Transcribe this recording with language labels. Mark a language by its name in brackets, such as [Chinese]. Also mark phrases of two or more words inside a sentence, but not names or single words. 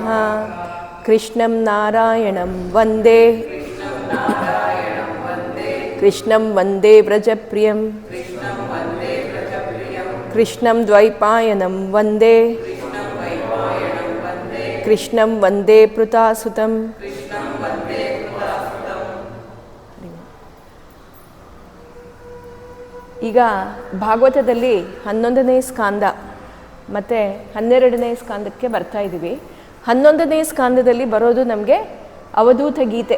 [Sanskrit] ಕೃಷ್ಣಂ ನಾರಾಯಣಂ ವಂದೇ ಕೃಷ್ಣಂ ವಂದೇ ವ್ರಜಪ್ರಿಯಂ ಕೃಷ್ಣಂ ದ್ವೈಪಾಯನಂ ವಂದೇ ಕೃಷ್ಣಂ ವಂದೇ ಪೃತಾಸುತಂ. [Kannada] ಈಗ ಭಾಗವತದಲ್ಲಿ 11ನೇ ಸ್ಕಾಂದ ಮತ್ತು 12ನೇ ಸ್ಕಾಂದಕ್ಕೆ ಬರ್ತಾ ಇದ್ದೀವಿ. 11ನೇ ಸ್ಕಾಂದದಲ್ಲಿ ಬರೋದು ನಮಗೆ ಅವಧೂತ ಗೀತೆ.